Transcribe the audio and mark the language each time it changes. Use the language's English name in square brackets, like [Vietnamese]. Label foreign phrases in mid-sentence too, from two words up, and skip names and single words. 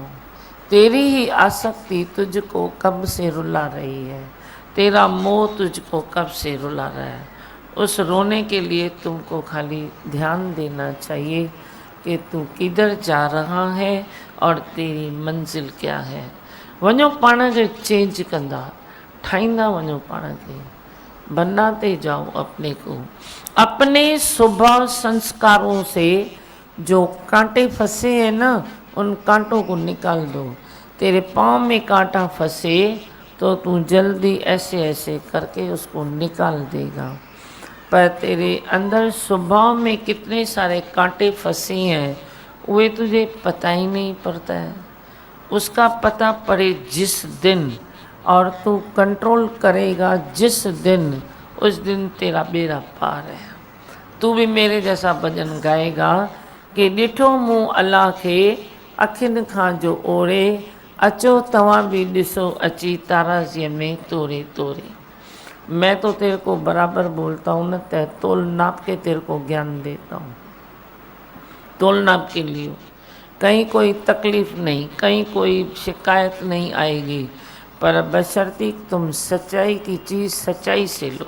[Hindi] तेरी ही आसक्ति तुझको कब से रुला रही है, तेरा मोह तुझको कब से रुला रहा है। उस रोने के लिए तुमको खाली ध्यान देना चाहिए कि तू किधर जा रहा है और तेरी मंजिल क्या है। [Sindhi] वञो पाण खे चेंज कंदा, ठाहींदा वञो पाण खे, [Hindi] बनाते जाओ अपने को। अपने स्वभाव संस्कारों से जो कांटे फंसे हैं ना, उन कांटों को निकाल दो। तेरे पाँव में कांटा फंसे तो तू जल्दी ऐसे ऐसे करके उसको निकाल देगा, पर तेरे अंदर स्वभाव में कितने सारे कांटे फंसे हैं वे तुझे पता ही नहीं पड़ता है। उसका पता पड़े जिस दिन और तू कंट्रोल करेगा जिस दिन, उस दिन तेरा बेड़ा पार है। तू भी मेरे जैसा भजन गाएगा कि [Sindhi] ॾिठो मूं अल्लाह खे अखियुनि खां जो ओड़े, अचो तव्हां भी ॾिसो अची ताराज़ीअ में तोरे तोरे। [Hindi] मैं तो तेरे को बराबर बोलता हूँ ना, तोल नाप के तेरे को ज्ञान देता हूँ, तोल नाप के लिए। कहीं कोई तकलीफ नहीं, कहीं कोई शिकायत नहीं आएगी, पर बशर्ती तुम सच्चाई की चीज़ सच्चाई से लो।